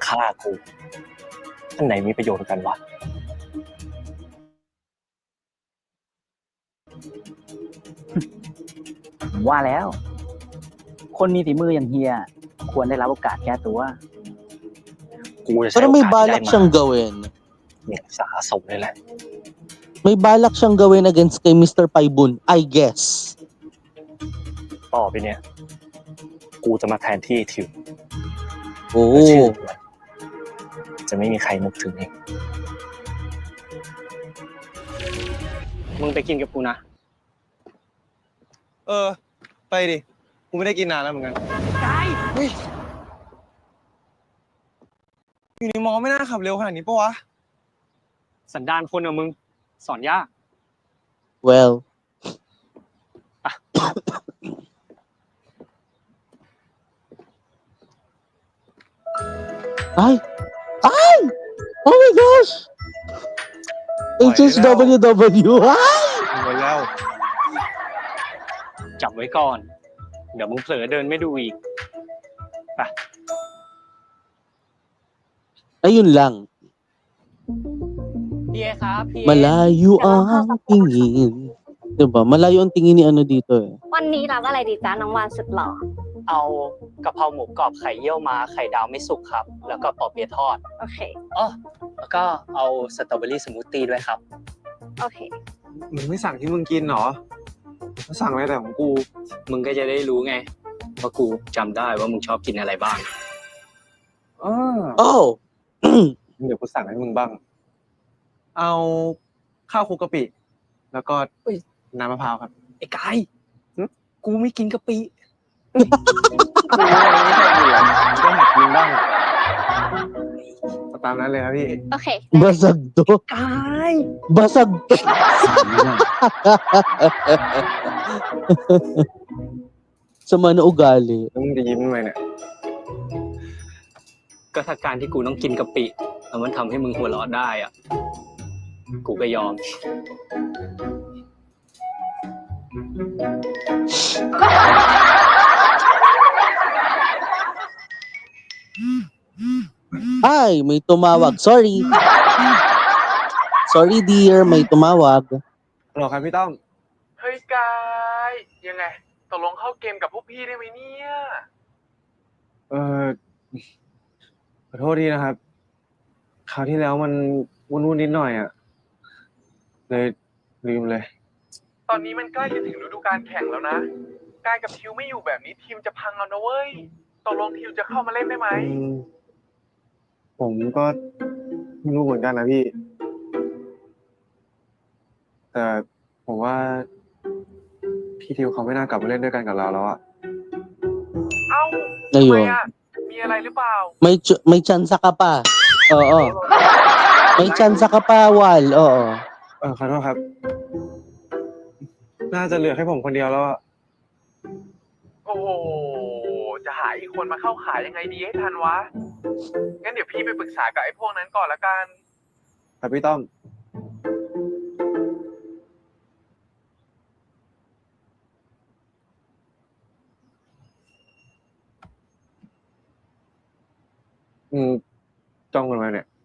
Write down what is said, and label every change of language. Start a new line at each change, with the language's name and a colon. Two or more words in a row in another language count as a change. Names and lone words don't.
Thai: ฆ่ากูอันไหนมีประโยชน์กันวะ ผมว่าแล้ว คนมีฝีมืออย่างเฮียควรได้รับโอกาสแก้ตัว กูจะใช้
Filipino: Pero
Thai: โอ
Filipino: may
Thai: กาสที่ได้
Filipino: balak
Thai: มา
Filipino: siyang gawin.
Thai: เนี่ยสะสมเลยแหละ
Filipino: May balak siyang gawin against kay Mr. Paibon,
English: I guess.
Thai: ต่อไปเนี่ย กูจะมาแทนที่ไอ้ทิว
Filipino: Oo.
Thai: และชื่อมันจะไม่มีใครนึกถึงเอง มึงไปกินกับกูนะ ไปดิ กูไม่ได้กินนานแล้วเหมือนกัน อยู่ในมอไม่น่าขับเร็วขนาดนี้ปะวะ สันดานคนอะมึง สอนยาก
English: Well. Ay! Ay! Oh my gosh! HHWW! Ay!
Thai: หมดแล้ว จับไว้ก่อน เดี๋ยวมึงเผลอเดินไม่ดูอีก
Filipino: Ayun lang.
Thai: พี่เอครับ พี่
Filipino: Malayo ang tingin. Diba? Malayo ang tingin ni ano dito eh.
Thai: วันนี้รับอะไรดีจ้าน้องวานสุดหล่อ เอากะเพราหมูกรอบไข่เยี่ยวม้าไข่ดาวไม่สุกครับ แล้วก็ปอเปี๊ยะทอด โอเค อ๋อแล้วก็เอาสตรอเบอรี่สมูทตี้ด้วยครับ โอเค มึงไม่สั่งที่มึงกินเหรอมึงสั่งอะไรแต่ของกู มึงก็จะได้รู้ไง ว่ากูจำได้ว่ามึงชอบกินอะไรบ้าง
English: Oh!
Thai: เดี๋ยวกูสั่งให้มึงบ้าง เอาข้าวคลุกกะปิ แล้วก็น้ำมะพร้าวครับ ไอ้กายกูไม่กินกะปิ กูไม่หัดกินบ้างตามนั้นเลยครับพี่ โอเค
Filipino: Basag to.
Thai: กาย
Filipino: Basag to. Sama na ugali.
Thai: แล้วมึงจะยิ้มทำไมเนี่ย ก็ถ้าการที่กูต้องกินกะปิแล้วมันทำให้มึงหัวเราะได้อ่ะ กูก็ยอม
Filipino: Ay, may tumawag. Sorry.
English: Sorry dear,
Filipino: may tumawag.
Thai: ฮัลโหลครับพี่ต้อม เฮ้ยกาย ยังไงตกลงเข้าเกมกับพวกพี่ได้ไหมเนี่ย ขอโทษทีนะครับ คราวที่แล้วมันวุ่นๆนิดหน่อยอ่ะ เลยลืมเลย ตอนนี้มันใกล้จะถึงฤดูกาลแข่งแล้วนะ กายกับทิวไม่อยู่แบบนี้ทีมจะพังเอานะเว้ย ตกลงทิวจะเข้ามาเล่นได้ไหม ผมก็ไม่รู้เหมือนกันนะพี่ แต่ผมว่าพี่ทิวเขาไม่น่ากลับมาเล่นด้วยกันกับเราแล้วอะ เอ้าทำไม
Filipino: Ayun.
Thai: อ่ะ มีอะไรหรือเปล่า
Filipino: May tsansa ka pa. Oo. May chance ka pa, Wal. Oo.
Thai: ขอโทษครับ น่าจะเหลือแค่ผมคนเดียวแล้วอะ โอ้โห จะหาอีกคนมาเข้าขายยังไงดีให้ทันวะ งั้นเดี๋ยวพี่ไปปรึกษากับไอ้พวกนั้นก่อนละกัน ครับพี่ต้อม จ้องกันมาเนี่ย